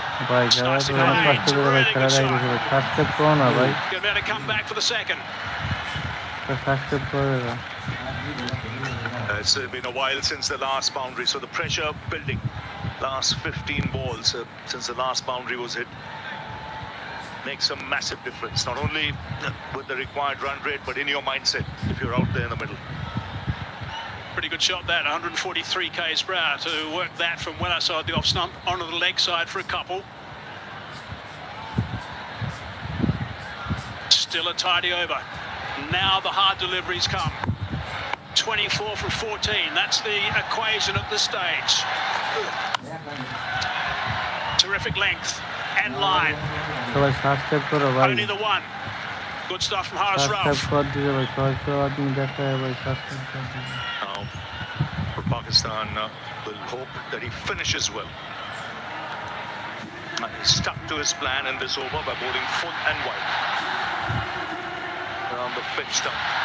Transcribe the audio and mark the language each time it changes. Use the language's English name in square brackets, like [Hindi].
[Bangla] ভাই যারা তো অনেক কষ্ট করে খেলা দেখেছিল সাবস্ক্রাইব করো না ভাই [English] Going to be able to come back for the second. [Bangla] Subscribe করে দাও [English] It's been a while since the last boundary, so the pressure building. Last 15 balls since the last boundary was hit makes a massive difference. Not only with the required run rate, but in your mindset if you're out there in the middle. Pretty good shot that, 143 k's per hour to work that from well outside the off stump onto the leg side for a couple. Still a tidy over. Now the hard deliveries come. 24 from 14, that's the equation at this stage. Terrific length and line. [Bangla] সবাই subscribe করো ভাই [English] Only the one. Good stuff from Haris [Bangla] subscribe [English] Ralph. [Bangla] করে দিও ভাই 600 আদমি দেখায় ভাই subscribe করে দিও [English] Now, for Pakistan, will hope that he finishes well. He stuck to his plan in this over by bowling full and wide around the pitch stump.